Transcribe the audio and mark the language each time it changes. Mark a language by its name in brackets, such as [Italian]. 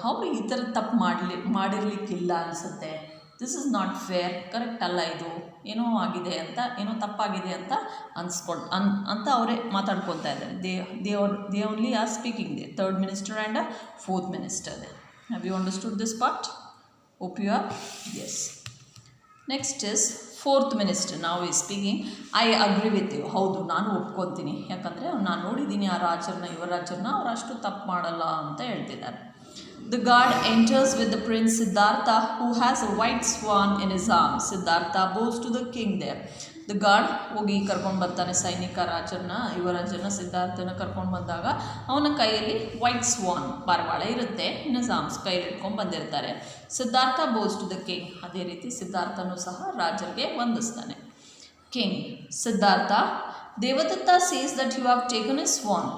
[Kannada] ಅವರು ಈ ಥರ ತಪ್ಪು ಮಾಡಿರಲಿಕ್ಕಿಲ್ಲ ಅನಿಸುತ್ತೆ. [English] this is not fair, [Kannada] correct ಅಲ್ಲ ಇದು, ಏನೋ ಆಗಿದೆ ಅಂತ, ಏನೋ ತಪ್ಪಾಗಿದೆ ಅಂತ ಅಂತ ಅವರೇ ಮಾತಾಡ್ಕೊತಾ ಇದ್ದಾರೆ. [English] They only are speaking the third minister and fourth minister. Have you understood this part? Hope you are. Yes. Next is fourth minister. Now he is speaking. I agree with you. [Kannada] ಹೌದು, ನಾನು ಒಪ್ಕೊತೀನಿ. ಯಾಕಂದರೆ ನಾನು ನೋಡಿದ್ದೀನಿ ಆ ರಾಜರನ್ನ, ಯುವರಾಜರನ್ನ, ಅವ್ರು ಅಷ್ಟು ತಪ್ಪು ಮಾಡಲ್ಲ ಅಂತ ಹೇಳ್ತಿದ್ದಾರೆ. [English] The guard enters with the prince Siddhartha, who has a white swan in his arms. Siddhartha bows to the king there. [Kannada] The guard ಹೋಗಿ ಕರ್ಕೊಂಡು ಬರ್ತಾನೆ ಸೈನಿಕ ಯುವರಾಜನ ಸಿದ್ಧಾರ್ಥನ ಕರ್ಕೊಂಡು ಬಂದಾಗ ಅವನ ಕೈಯಲ್ಲಿ ವೈಟ್ ಸ್ವಾನ್ ಪಾರಿವಾಳ ಇರುತ್ತೆ, ಇನ್ನು ಸಾಮ್ಸ್ ಕೈಯಲ್ಲಿ ಇಟ್ಕೊಂಡು ಬಂದಿರ್ತಾರೆ. Siddhartha [English] Bows to the king. [Kannada] ಅದೇ ರೀತಿ ಸಿದ್ಧಾರ್ಥನೂ ಸಹ ರಾಜರಿಗೆ ವಂದಿಸ್ತಾನೆ. [English] King Siddhartha, Devadatta says that you have taken a swan.